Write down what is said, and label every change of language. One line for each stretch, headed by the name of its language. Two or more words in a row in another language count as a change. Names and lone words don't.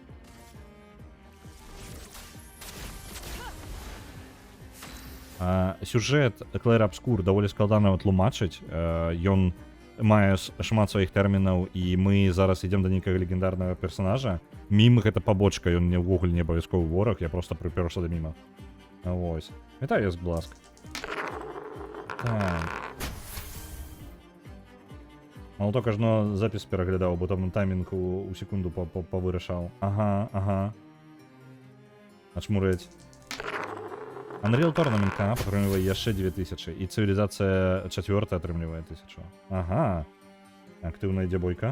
Belarusian: Сюжэт Клэр Абскур даволі складана тлумачыць. Ён мае шмат сваіх тэрмінаў, і мы зараз ідзем да нейкага легендарнага персонажа. Мім гэта пабочка, ён мне ўвогуле не абавязковы вораг, я просто прыпёрся да міма. Вось. Вітаю, будь ласка. Так. Молоток ажно запіс пераглядаў, бо там таймінг у секунду павырашаў. Ага. Ачмурыць. Unreal Tournament канал атрымлівае яшчэ 2000, і цывілізацыя 4 атрымлівае 1000. Ага. Актыўная ідзе бойка.